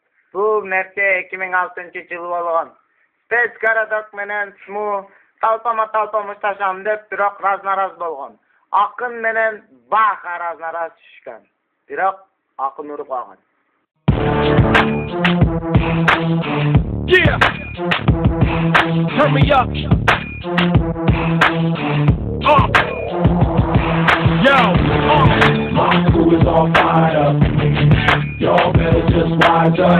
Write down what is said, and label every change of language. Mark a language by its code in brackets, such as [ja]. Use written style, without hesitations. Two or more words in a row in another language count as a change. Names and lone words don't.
[ky] Бул нерсе 2006-жылы болгон. Спецгородок менен СМУ талпама мушташам деп бирок разнараз болгон. Акын менен Баха разнараз түшкөн. Бирок акын уруп калган. [en] Yeah. Turn me up. Yo. My crew is all fired up. Y'all better just wise up.